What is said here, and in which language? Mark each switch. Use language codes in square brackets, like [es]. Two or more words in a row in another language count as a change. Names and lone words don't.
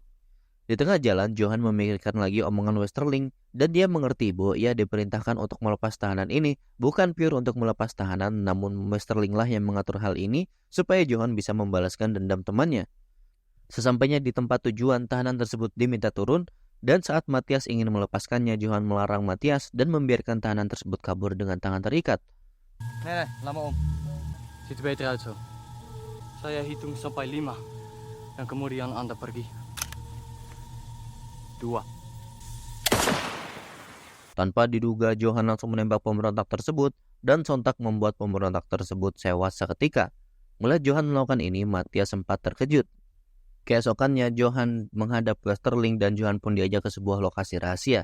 [id] Di tengah jalan, Johan memikirkan lagi omongan Westerling dan dia mengerti bahwa ia diperintahkan untuk melepas tahanan ini bukan pure untuk melepas tahanan, namun Westerling lah yang mengatur hal ini supaya Johan bisa membalaskan dendam temannya. Sesampainya di tempat tujuan, tahanan tersebut diminta turun dan saat Matthias ingin melepaskannya, Johan melarang Matthias dan membiarkan tahanan tersebut kabur dengan tangan terikat. [nl] Nee, laat me om. Ziet er beter uit zo. [id] Saya hitung sampai 5 dan kemudian Anda pergi. 2. Tanpa diduga, Johan langsung menembak pemberontak tersebut dan sontak membuat pemberontak tersebut tewas seketika. Melihat Johan melakukan ini, Matthias sempat terkejut. Keesokannya, Johan menghadap Westerling dan Johan pun diajak ke sebuah lokasi rahasia.